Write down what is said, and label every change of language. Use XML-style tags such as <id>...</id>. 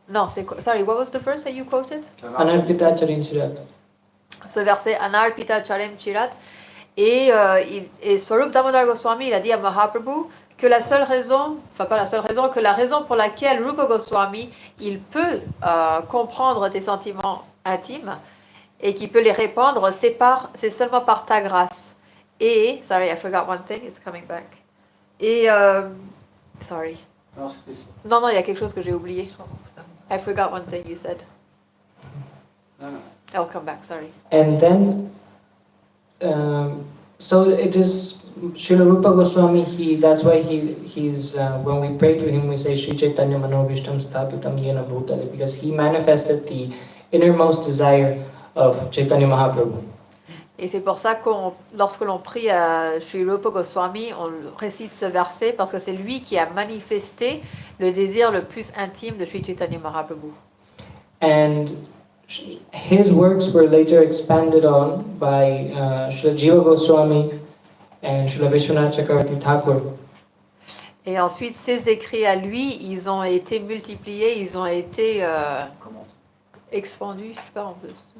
<en>Non, sorry, what was the verse that you quoted?</en> <sa>Anarpita Charinchirat.</sa> <fr>Ce verset, Anarpita Charim Chirat. Et Swarup Damodar Goswami, il a dit à Mahaprabhu que la raison pour laquelle Rupa Goswami, il peut comprendre tes sentiments intimes et qu'il peut les répandre, c'est seulement par ta grâce.</fr> <en>Et, sorry, I forgot one thing, it's coming back. Et, sorry.</en> <fr>Non, il y a quelque chose que j'ai oublié.</fr> <en>I forgot one thing you said. I'll come back, sorry. And then, so it is Srila Rupa Goswami, that's why he's when we pray to him, we say Sri Chaitanya Manovishtam Sthapitam Yena Bhutale, because he manifested the innermost desire of Chaitanya Mahaprabhu.</en> <fr>Et c'est pour ça que lorsque l'on prie à Sri Rupa Goswami, on récite ce verset parce que c'est lui qui a manifesté le désir le plus intime de Sri Chaitanya Mahaprabhu.</fr> <en>And his works were later expanded on by Srila Jiva Goswami and Srila Vishwanath Chakravarti Thakur.</en> <fr>Et ensuite, ses écrits à lui, ils ont été multipliés, ils ont été expandus, je sais pas, on peut...</fr>